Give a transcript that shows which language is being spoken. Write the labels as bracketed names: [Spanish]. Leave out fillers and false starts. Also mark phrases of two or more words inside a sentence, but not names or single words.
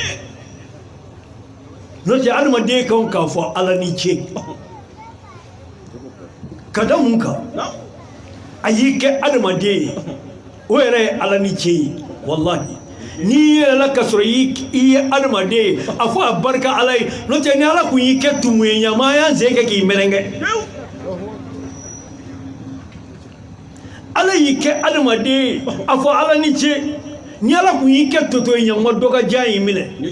[Bambara] noje adama de kan ka fo ala ni ce kada munka ayi ke adamade o yɛrɛ ala ni cɛ ye wallahi ni yɛrɛla ka sɔrɔ i ye adamade ye a fɔ a barika ala ye n'o tɛ ni ala kun y'i kɛ tumu ye ɲama y'a sen kɛ k'i mɛrɛnkɛ ala y'i kɛ adamade ye a fɔ ala ni ce ni ala kun y'i kɛ toto ye ɲama dɔ ka jan y'i minɛ